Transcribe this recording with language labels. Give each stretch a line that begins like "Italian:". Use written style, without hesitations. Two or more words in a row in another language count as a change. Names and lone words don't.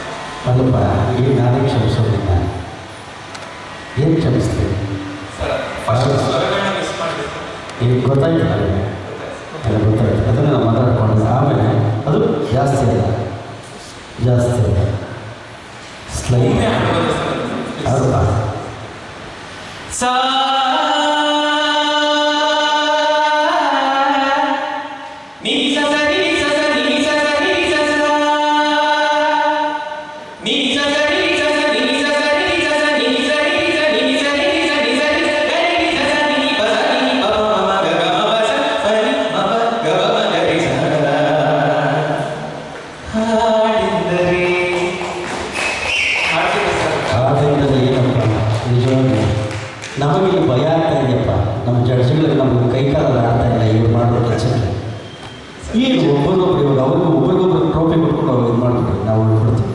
Kannada: ಅಲ್ಲಪ್ಪ, ಈಗ ನಾನೇ ಕ್ಷಮಿಸೋದಿಲ್ಲ. ಏನು ಕ್ಷಮಿಸ್ತೀನಿ ಸರ್ ಫಸ್ಟ್ ಸ್ವರಗಳನ್ನ ಮಿಸ್ ಮಾಡಿದೆ. ಈಗ ಗೊತ್ತಾಯ್ತು ನನಗೆ, ಎಲ್ಲ ಗೊತ್ತಾಯ್ತು. ಅದನ್ನು ನಾವು ಮಾತಾಡ್ಕೊಂಡು ಆಮೇಲೆ ಅದು ಜಾಸ್ತಿ ಅಲ್ಲ, ಜಾಸ್ತಿ ಅಲ್ಲ, ಸ್ಲೈಟ್ ಒಮ್ಮೆ ಹಾಡ್ಬೋದು ಸರ್. ಹೌದಾ? ಸಾ ನೀ ಸ ಸ ರಿ ಸ ಸ ರಿ ಸ ಸ ರಿ ಸ ಸ ನೀ ಸ ಸ ರಿ ಸ ಸ ರಿ ಸ ಸ ರಿ ಸ ಸ ನೀ ಸ ರಿ ಸ ನಿ ಸ ರಿ ಸ ನಿ ಸ ರಿ ಗ ರಿ ಸ ಸ ನಿ ಪ ಸ ನಿ ಪ ಮ ಮ ಗ ಗ ಮ ಪ ಸ ಪ ನಿ ಮ ಪ ಗ ಮ ಮ ಗ ರಿ ಸ ಹಾಡಿದರೆ ಹಾಡ್ತಿದ್ದೆ ಸರ್. ಆದ್ದರಿಂದ ಏನಪ್ಪ, ನಿಜವಾಗಿ ನಮಗೆ ಭಯ ಆಗ್ತಾ ಇದೆಯಪ್ಪ. ನಮ್ಮ ಜಡ್ಜ್ಗಳಿಗೆ ನಮಗೆ ಕೈಕಾಲ ಆಡ್ತಾ ಇಲ್ಲ ಇವ್ರು ಮಾಡೋ ಕೆಲಸಕ್ಕೆ. ಏನು ಒಬ್ಬರಿಗೊಬ್ರು ಇವಾಗ ಒಬ್ರಿಗೊಬ್ರು ಟ್ರೋಫಿ ಕೊಟ್ಕೊಂಡು ಅವ್ರು ಇದು ಮಾಡ್ಬಿಟ್ರಿ, ನಾವು ಕೊಡ್ತೀವಿ.